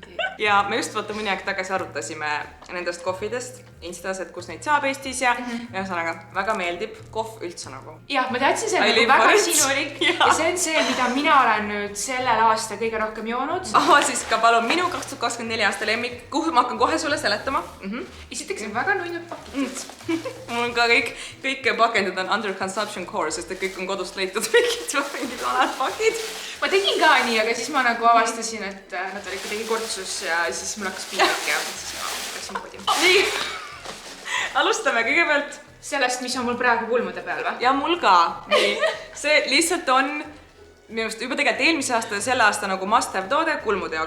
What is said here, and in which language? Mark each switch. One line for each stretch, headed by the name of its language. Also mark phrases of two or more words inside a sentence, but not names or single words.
Estonian: Ja me just vaata mõni aeg tagasi arutasime nendest kohvidest Instas, et kus neid saab Eestis ja ühesõnaga väga meeldib kohv üldse nagu. Jah, ma teadsin, see on nagu väga sinulik ja see on see, mida mina olen nüüd sellel aasta kõige rohkem joonud. Ava siis ka palun minu 2024 aasta lemmik, kuhu ma hakkan kohe sulle seletama. Esiteks on väga nunnud pakendid. Mul on ka kõik pakendid on
English: under consumption core,
Estonian: sest et kõik on kodust leitud mingid vanad pakid. Ma tegin ka nii, aga siis ma nagu avastasin, et nad olid kuidagi kortsus ja siis mul hakkas piinlik ja siis ma läksin poodi. Nii, alustame kõigepealt sellest, mis on mul praegu kulmude peal või? Ja mul ka. Nii, see lihtsalt on minu arust juba tegelikult eelmise aasta ja selle aasta nagu
English: must have
Estonian: toode kulmude jaoks.